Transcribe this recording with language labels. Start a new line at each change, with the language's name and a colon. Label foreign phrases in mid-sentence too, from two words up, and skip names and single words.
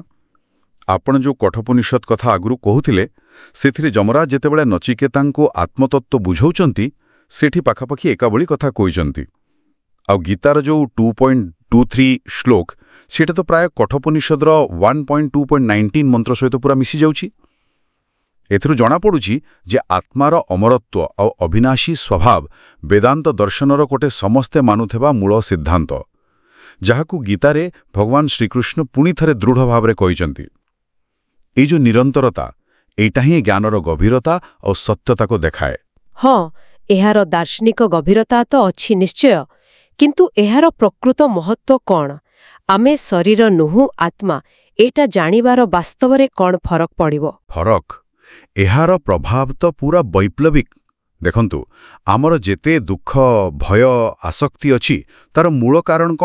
Odia: ଆପଣ ଯେଉଁ କଠୋପନିଷଦ କଥା ଆଗରୁ କହୁଥିଲେ, ସେଥିରେ ଯମରାଜ ଯେତେବେଳେ ନଚିକେତାଙ୍କୁ ଆତ୍ମତତ୍ତ୍ୱ ବୁଝାଉଛନ୍ତି, ସେଠି ପାଖାପାଖି ଏକାଭଳି କଥା କହିଛନ୍ତି। ଆଉ ଗୀତାର ଯେଉଁ 2.23 ଶ୍ଳୋକ, ସେଟା ତ ପ୍ରାୟ କଠୋପନିଷଦର 1.2.19 ମନ୍ତ୍ର ସହିତ ପୁରା ମିଶି ଯାଉଛି। ଏଥିରୁ ଜଣା ପଡୁଛି ଯେ ଆତ୍ମାର ଅମରତ୍ୱ ଆଉ ଅବିନାଶୀ ସ୍ୱଭାବ ବେଦାନ୍ତ ଦର୍ଶନର କୋଟେ ସମସ୍ତେ ମାନୁଥିବା ମୂଳ ସିଦ୍ଧାନ୍ତ, ଯାହାକୁ ଗୀତାରେ ଭଗବାନ ଶ୍ରୀକୃଷ୍ଣ ପୁଣି ଥରେ ଦୃଢ଼ ଭାବରେ କହିଛନ୍ତି। ଏ ଯେଉଁ ନିରନ୍ତରତା, ଏଟା ହିଁ ଜ୍ଞାନର ଗଭୀରତା ଔର ସତ୍ୟତା କୁ ଦେଖାଏ। हाँ, ଏହାର ଦାର୍ଶନିକ ଗଭୀରତା ତ ଅଛି ନିଶ୍ଚୟ, କିନ୍ତୁ ଏହାର ପ୍ରକୃତ ମହତ୍ତ୍ୱ କ'ଣ? ଆମେ ଶରୀର ନୁହଁ ଆତ୍ମା, ଏଇଟା ଜାଣିବାର ବାସ୍ତବରେ କ'ଣ ଫରକ ପଡ଼ିବ? ଫରକ ଏହାର ପ୍ରଭାବ ତ ପୁରା ବୈପ୍ଳବିକ। ଦେଖନ୍ତୁ, ଆମର ଯେତେ ଦୁଃଖ, ଭୟ, ଆସକ୍ତି ଅଛି ତାର ମୂଳ କାରଣ କ'ଣ?